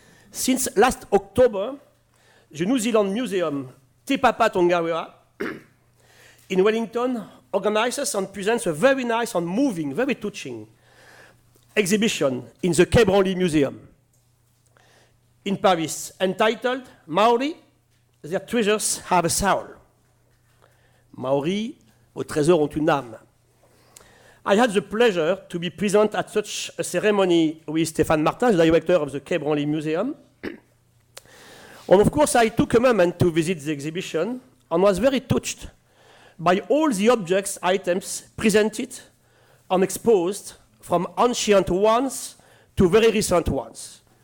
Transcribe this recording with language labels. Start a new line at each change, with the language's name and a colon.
English: Since last October, the New Zealand Museum Te Papa Tongarewa in Wellington organizes and presents a very nice and moving, very touching exhibition in the Quai Branly Museum in Paris, entitled Maori, Their Treasures Have a Soul.
French: Maori, vos trésors ont une âme.
English: I had the pleasure to be present at such a ceremony with Stéphane Martin, the director of the Quai Branly Museum. And of course, I took a moment to visit the exhibition and was very touched by all the objects, items presented and exposed, from ancient ones to very recent ones.